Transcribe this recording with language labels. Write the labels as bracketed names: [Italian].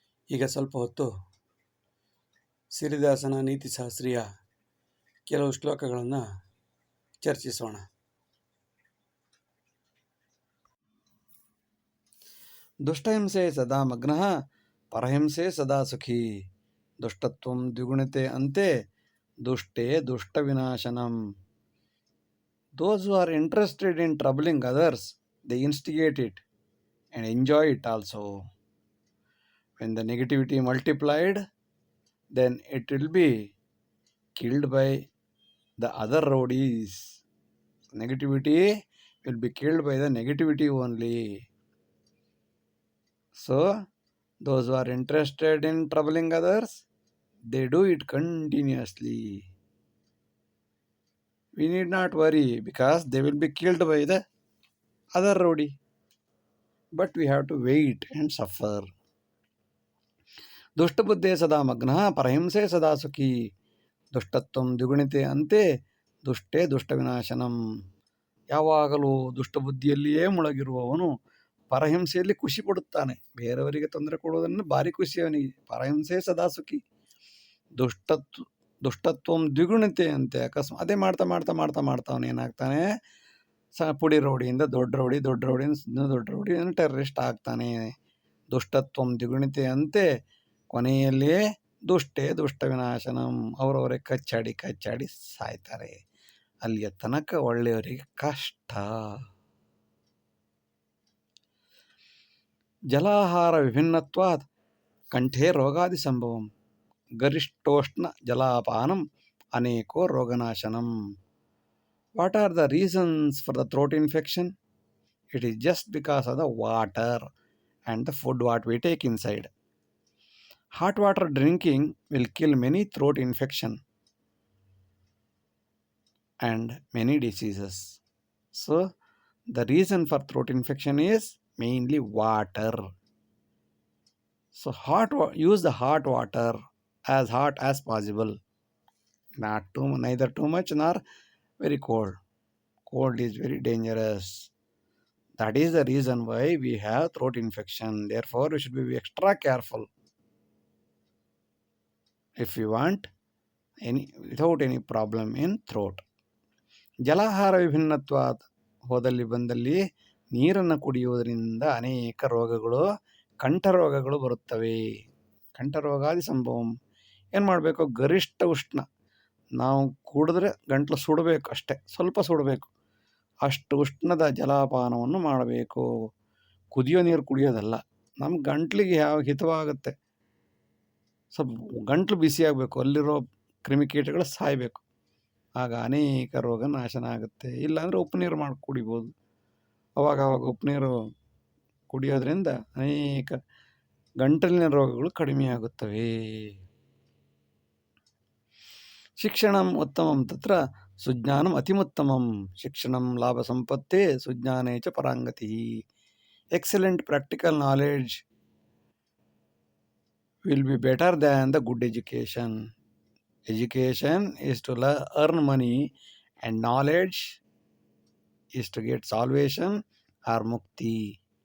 [Kannada] ಈಗ ಸ್ವಲ್ಪ ಹೊತ್ತು ಸಿರಿದಾಸನ ನೀತಿಶಾಸ್ತ್ರೀಯ ಕೆಲವು ಶ್ಲೋಕಗಳನ್ನು ಚರ್ಚಿಸೋಣ. [Sanskrit] ದುಷ್ಟಹಿಂಸೆ ಸದಾ ಮಗ್ನಃ ಪರಹಿಂಸೆ ಸದಾ ಸುಖಿ. ದುಷ್ಟತ್ವಂ ದ್ವಿಗುಣಿತೆ ಅಂತೆ ದುಷ್ಟೇ ದುಷ್ಟ ವಿನಾಶನಂ. [English] Those who are interested in troubling others, they instigate it and enjoy it also. When the negativity multiplied, then it will be killed by the other rowdies. Negativity will be killed by the negativity only. So, those who are interested in troubling others, they do it continuously. We need not worry because they will be killed by the other rowdy. But we have to wait and suffer. [Sanskrit] ದುಷ್ಟಬುದ್ಧೇ ಸದಾ ಮಗ್ನಃ ಪರಹಿಂಸೆ ಸದಾ ಸುಖಿ. ದುಷ್ಟತ್ವಂ ದ್ವಿಗುಣಿತೆ ಅಂತೆ ದುಷ್ಟೇ ದುಷ್ಟ ವಿನಾಶನಂ. [Kannada] ಯಾವಾಗಲೂ ದುಷ್ಟಬುದ್ಧಿಯಲ್ಲಿಯೇ ಮುಳುಗಿರುವವನು ಪರಹಿಂಸೆಯಲ್ಲಿ ಖುಷಿ ಪಡುತ್ತಾನೆ. ಬೇರೆಯವರಿಗೆ ತೊಂದರೆ ಕೊಡುವುದನ್ನು ಭಾರಿ ಖುಷಿ ಅವನಿಗೆ. [Sanskrit] ಪರಹಿಂಸೆ ಸದಾ ಸುಖಿ. ದುಷ್ಟತ್ವಂ ದ್ವಿಗುಣಿತೆ [Kannada] ಅಂತೆ. ಅಕಸ್ಮಾತ್ ಅದೇ ಮಾಡ್ತಾ ಮಾಡ್ತಾ ಮಾಡ್ತಾ ಮಾಡ್ತಾ ಅವನು ಏನಾಗ್ತಾನೆ, ಪುಡಿ ರೌಡಿಯಿಂದ ದೊಡ್ಡ ರೌಡಿ, ದೊಡ್ಡ ರೌಡಿಯಿಂದ ದೊಡ್ಡ ರೌಡಿ, ಟೆರರಿಸ್ಟ್ ಆಗ್ತಾನೆ. [Sanskrit] ದುಷ್ಟತ್ವಂ ದ್ವಿಗುಣಿತೆ ಅಂತೆ, [Kannada] ಕೊನೆಯಲ್ಲಿ [Sanskrit] ದುಷ್ಟೇ ದುಷ್ಟ ವಿನಾಶನಂ. [Kannada] ಅವರವರೇ ಕಚ್ಚಾಡಿ ಕಚ್ಚಾಡಿ ಸಾಯ್ತಾರೆ. ಅಲ್ಲಿಯ ತನಕ ಒಳ್ಳೆಯವರಿಗೆ ಕಷ್ಟ. [Sanskrit] ಜಲಾಹಾರ ವಿಭಿನ್ನತ್ವಾತ್ ಕಂಠೇ ರೋಗಾದಿ ಸಂಭವಂ. ಗರಿಷ್ಠೋಷ್ಣ ಜಲಾಪಾನಂ ಅನೇಕೋ ರೋಗನಾಶನಂ. [English] What are the reasons for the throat infection? It is just because of the water and the food what we take inside. Hot water drinking will kill many throat infection and many diseases. So, the reason for throat infection is mainly water. So, use the hot water as hot as possible. Neither too much nor very cold. Cold is very dangerous. That is the reason why we have throat infection. Therefore, we should be extra careful. If you want without any problem in throat. [Sanskrit] ಜಲಾಹಾರ ವಿಭಿನ್ನತ್ವಾತ್, [Kannada] ಹೋದಲ್ಲಿ ಬಂದಲ್ಲಿ ನೀರನ್ನು ಕುಡಿಯುವುದರಿಂದ ಅನೇಕ ರೋಗಗಳು, ಕಂಠರೋಗಗಳು ಬರುತ್ತವೆ. [Sanskrit] ಕಂಠರೋಗಾದಿ ಸಂಭವಂ. [Kannada] ಏನು ಮಾಡಬೇಕು? [Sanskrit] ಗರಿಷ್ಠ ಉಷ್ಣ. [Kannada] ನಾವು ಕುಡಿದ್ರೆ ಗಂಟ್ಲು ಸುಡಬೇಕು, ಅಷ್ಟೇ, ಸ್ವಲ್ಪ ಸುಡಬೇಕು. ಅಷ್ಟು ಉಷ್ಣದ ಜಲಪಾನವನ್ನು ಮಾಡಬೇಕು. ಕುದಿಯೋ ನೀರು ಕುಡಿಯೋದಲ್ಲ. ನಮ್ಮ ಗಂಟ್ಲಿಗೆ ಯಾವ ಹಿತವಾಗುತ್ತೆ, ಸ್ವಲ್ಪ ಗಂಟ್ಲು ಬಿಸಿಯಾಗಬೇಕು, ಅಲ್ಲಿರೋ ಕ್ರಿಮಿಕೀಟಗಳು ಸಾಯಬೇಕು. ಆಗ ಅನೇಕ ರೋಗ ನಾಶನ ಆಗುತ್ತೆ. ಇಲ್ಲಾಂದರೆ ಉಪ್ಪು ನೀರು ಮಾಡಿ ಕುಡಿಬೋದು. ಅವಾಗ ಉಪ್ಪು ನೀರು ಕುಡಿಯೋದ್ರಿಂದ ಅನೇಕ ಗಂಟಲಿನ ರೋಗಗಳು ಕಡಿಮೆಯಾಗುತ್ತವೆ. [Sanskrit] ಶಿಕ್ಷಣಂ ಉತ್ತಮಂ ತತ್ರ ಸುಜ್ಞಾನಂ ಅತಿಮುತ್ತಮಂ. ಶಿಕ್ಷಣಂ ಲಾಭ ಸಂಪತ್ತೇ ಸುಜ್ಞಾನೇ ಚ ಪರಾಂಗತಿ. [English] Excellent practical knowledge will be better than the good education. Education is to earn money and knowledge is to get salvation or mukti.